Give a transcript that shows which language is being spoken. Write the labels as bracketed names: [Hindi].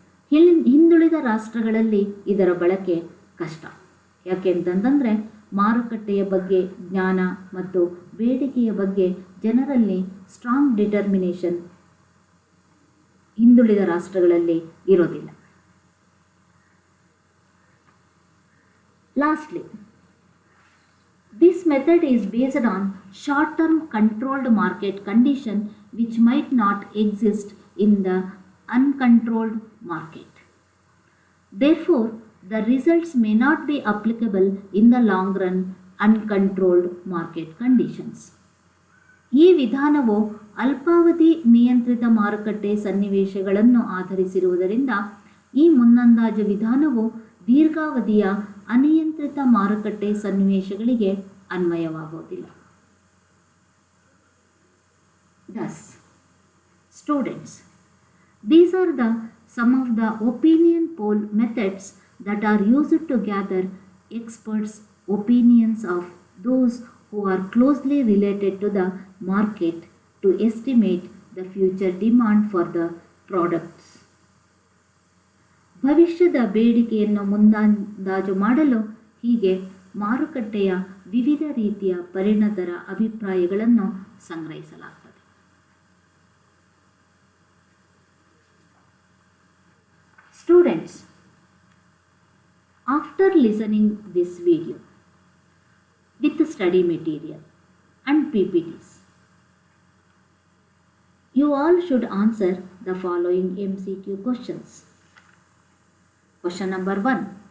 [Kannada] ಹಿಂದುಳಿದ ರಾಷ್ಟ್ರಗಳಲ್ಲಿ ಇದರ ಬಳಕೆ ಕಷ್ಟ. ಯಾಕೆಂತಂದರೆ ಮಾರುಕಟ್ಟೆಯ ಬಗ್ಗೆ ಜ್ಞಾನ ಮತ್ತು ಬೇಡಿಕೆಯ ಬಗ್ಗೆ ಜನರಲ್ಲಿ [English] strong determination [Kannada] ಹಿಂದುಳಿದ ರಾಷ್ಟ್ರಗಳಲ್ಲಿ ಇರೋದಿಲ್ಲ. [English] Lastly, this method is based on short-term controlled market condition which might not exist in the uncontrolled market. Therefore, the results may not be applicable in the long run uncontrolled market conditions. [Kannada] ಈ ವಿಧಾನವು ಅಲ್ಪಾವಧಿ ನಿಯಂತ್ರಿತ ಮಾರುಕಟ್ಟೆ ಸನ್ನಿವೇಶಗಳನ್ನು ಆಧರಿಸಿರುವುದರಿಂದ ಈ ಮುನ್ನಂದಾಜು ವಿಧಾನವು ದೀರ್ಘಾವಧಿಯ ಅನಿಯಂತ್ರಿತ ಮಾರುಕಟ್ಟೆ ಸನ್ನಿವೇಶಗಳಿಗೆ ಅನ್ವಯವಾಗುವುದಿಲ್ಲ. [English] Thus, students, these are some of the opinion poll methods that are used to gather experts' opinions of those who are closely related to the market to estimate the future demand for the products. [Kannada] ಭವಿಷ್ಯದ ಬೇಡಿಕೆಯನ್ನು ಮುಂದಾಂದಾಜು ಮಾಡಲು ಹೀಗೆ ಮಾರುಕಟ್ಟೆಯ ವಿವಿಧ ರೀತಿಯ ಪರಿಣತರ ಅಭಿಪ್ರಾಯಗಳನ್ನು ಸಂಗ್ರಹಿಸಲಾಗುತ್ತದೆ. [English] Students, after listening this video with study material and PPTs, you all should answer the following MCQ questions. Question number 1.